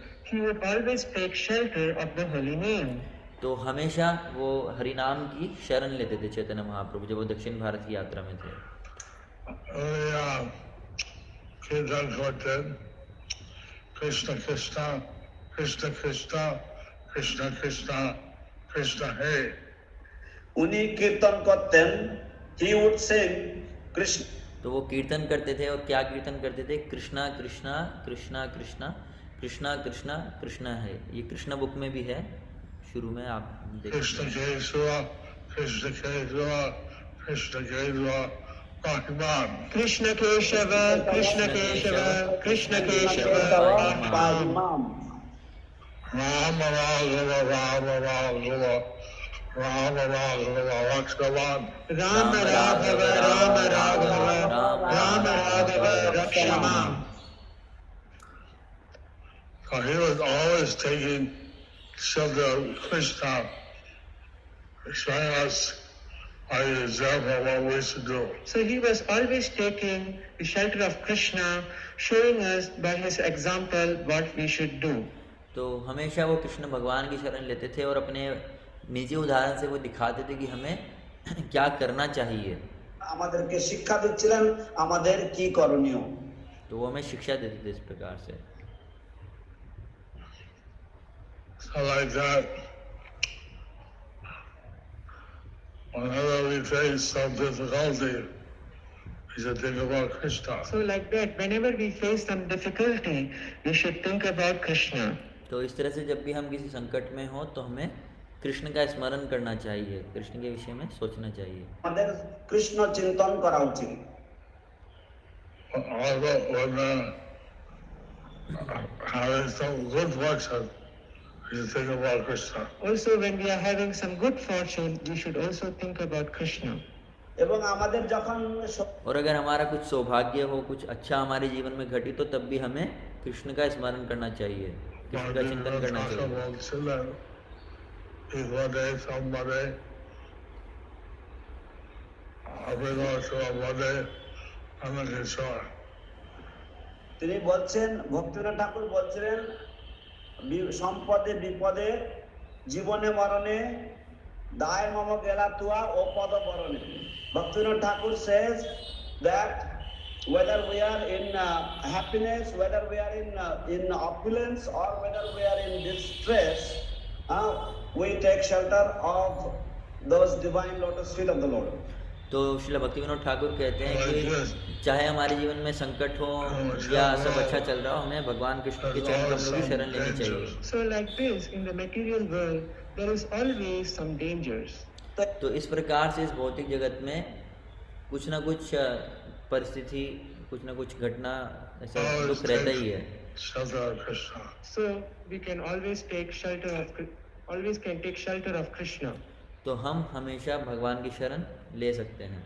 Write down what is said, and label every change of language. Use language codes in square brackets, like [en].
[en] He would always take shelter of the holy name. he would always take shelter of the holy name. [hi] तो हमेशा वो हरिनाम की शरण लेते थे चैतन्य महाप्रभु जब वो दक्षिण भारत की यात्रा में थे। कीर्तन करते कृष्ण कृष्ण कृष्ण कृष्ण कृष्ण कृष्ण कृष्ण हे। [bn] উনি কীর্তন করতেন, [en] he would sing [bn] কৃষ্ণ। [hi] तो वो कीर्तन करते थे और क्या कीर्तन करते थे? कृष्णा कृष्णा कृष्णा कृष्णा कृष्णा कृष्णा कृष्णा है। ये कृष्ण बुक में भी है, शुरू में आप देखिए। [sa] Krishna Keshava Krishna Keshava Krishna Keshava पाहिमान। Krishna Keshava, Krishna Keshava, Krishna Keshava, [bn] পাহিমাম। [sa] Ram Raghava Ram Raghava Ram Raghava रक्षवान। Rama Raghava, Rama Raghava, Rama Raghava, Rakshamam. [en] So he was always taking shelter of Krishna, showing us by the example what we should do. So he was always taking the shelter of Krishna, showing us by his example what we should do. [hi] तो हमेशा वो कृष्ण भगवान की शरण लेते थे और अपने निजी उदाहरण से वो दिखाते थे कि हमें क्या करना चाहिए। [bn] আমাদেরকে শিক্ষা দিচ্ছিলেন আমাদের কি করণীয়। [hi] तो वो हमें शिक्षा देते थे इस प्रकार से। [en] So like that, whenever we face some difficulty, we should think about Krishna. So like that, whenever we face some difficulty, we should think about Krishna. [hi] तो इस तरह से जब भी हम किसी संकट में हो तो हमें कृष्ण का स्मरण करना चाहिए, कृष्ण के विषय में सोचना चाहिए। [bn] আমাদের কৃষ্ণ চিন্তন করা উচিত। [en] Although when having some good fortune, we should think about Krishna. Also, when we are having some good fortune, we should also think about Krishna. [bn] এবং আমাদের যখন [hi] और अगर हमारा कुछ सौभाग्य हो, कुछ अच्छा हमारे जीवन में घटित हो, तब भी हमें कृष्ण का स्मरण करना चाहिए, कृष्ण का चिंतन करना चाहिए। [bn] বলছিলেন বিপদে সম্পদে অবিঘ্নে আমাকে ঈশ্বর। তিনি বলছেন, ভক্তিনাথ ঠাকুর বলছিলেন, সম্পদে বিপদে জীবনে মরণে দায় মম গেলা তুয়া ও পদ বরণে। [en] Bhaktivinoda Thakur says that whether we are in happiness, whether we are in opulence, or whether we are in distress, we take shelter of those divine lotus feet of the Lord. [hi] तो श्रील भक्तिविनोद ठाकुर कहते हैं कि चाहे हमारे जीवन में संकट हो या सब अच्छा चल रहा हो, हमें भगवान कृष्ण के चरण कमलों की शरण लेनी चाहिए। [en] So like this, in the material world, there is always some dangers. [hi] तो इस प्रकार से इस भौतिक जगत में कुछ ना कुछ परिस्थिति, कुछ ना कुछ घटना, ऐसा दुख रहता ही है। [en] So we can always take shelter of Krishna. [hi] तो हम हमेशा भगवान की शरण ले सकते हैं।